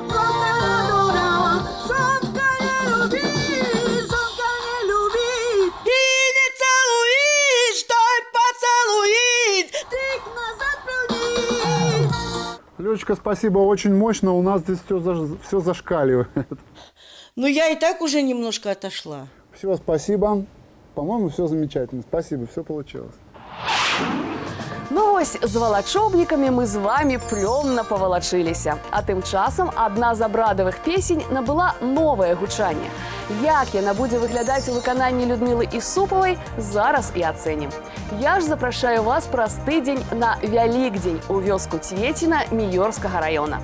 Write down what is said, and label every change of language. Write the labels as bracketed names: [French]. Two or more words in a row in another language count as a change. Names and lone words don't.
[Russian] Лёчка, спасибо, очень мощно, у нас здесь все зашкаливает. Ну, я и так уже немножко отошла. Все, спасибо. По-моему, все замечательно. Спасибо, все получилось. [Belarusian] Ну ось, з валачобнікамі мы з вами плённа павалачыліся. А тым часам адна з абрадавых песень набыла новае гучанне. Як яна будзе выглядаць у выкананні Людмілы Ісупавай, зараз і ацэнім. Я ж запрашаю вас праз тыдзень на Вялікдзень у вёску Цвеціна Міёрскага раёна.